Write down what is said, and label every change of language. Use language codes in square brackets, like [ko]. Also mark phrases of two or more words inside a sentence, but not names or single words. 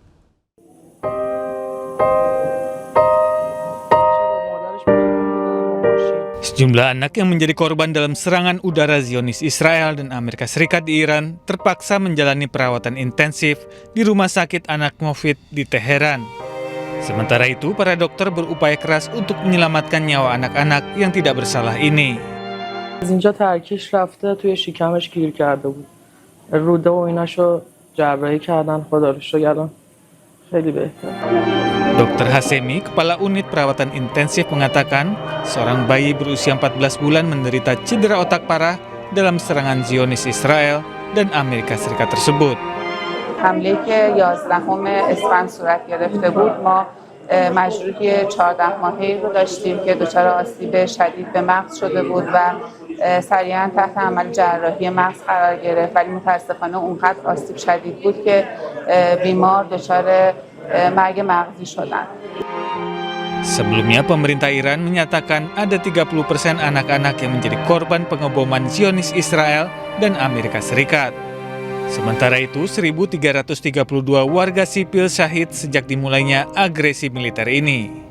[id] Sejumlah anak yang menjadi korban dalam serangan udara Zionis Israel dan Amerika Serikat di Iran terpaksa menjalani perawatan intensif di Rumah Sakit Anak Mofit di Teheran. Sementara itu, para dokter berupaya keras untuk menyelamatkan nyawa anak-anak yang tidak bersalah ini. [fa] از اینجا ترکیش رفته توی شکمش گیر کرده بود. روده و ایناشو جراحی کردن، خدا رو شکر الان خیلی بهتر. [id] Dr. Hasemi, Kepala Unit Perawatan Intensif mengatakan, seorang bayi berusia 14 bulan menderita cedera otak parah dalam serangan Zionis Israel dan Amerika Serikat tersebut. [fa] حمله که 11 اسفند صورت گرفته بود ما مجروحی 14 ماهه‌ای رو داشتیم که دچار آسیب شدید به مغز شده بود و سریعا تحت عمل جراحی مغز قرار گرفت، ولی متاسفانه اونقدر آسیب شدید بود که بیمار دچار مرگ مغزی شدند. [id] Sebelumnya, pemerintah Iran menyatakan ada 30% anak-anak yang menjadi korban pengeboman Zionis Israel dan Amerika Serikat. Sementara itu, 1.332 warga sipil syahid sejak dimulainya agresi militer ini.